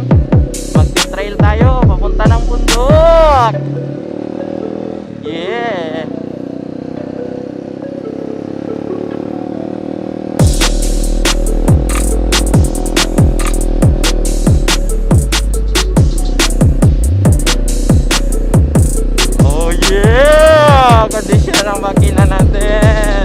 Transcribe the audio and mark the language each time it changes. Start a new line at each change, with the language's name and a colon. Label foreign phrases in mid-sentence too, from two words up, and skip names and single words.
Filipino: Mag-trail tayo papunta ng bundok.
English: Yeah. Oh yeah,
Filipino: kondisyon ng makina natin.